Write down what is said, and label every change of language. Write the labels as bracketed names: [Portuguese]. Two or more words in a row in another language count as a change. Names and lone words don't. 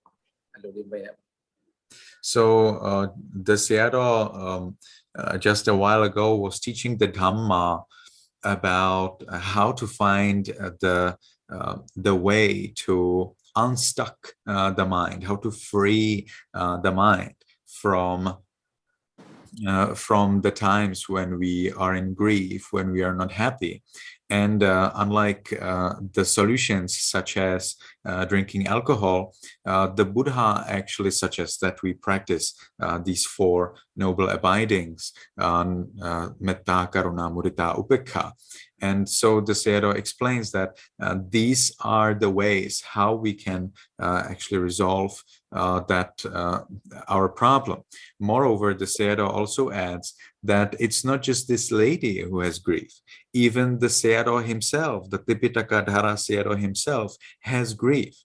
[English] So the Sayadaw just a while ago was teaching the Dhamma about how to find the way to unstuck the mind, how to free the mind from the times when we are in grief, when we are not happy. And unlike the solutions such as drinking alcohol, the Buddha actually suggests that we practice these 4 noble abidings, [Pali] metta, karuna, mudita, upekha. [English] And so the Sayadaw explains that these are the ways how we can actually resolve our problem. Moreover, the Sayadaw also adds that it's not just this lady who has grief. Even the Sayadaw himself, the Tipitaka-dhara Sayadaw himself, has grief.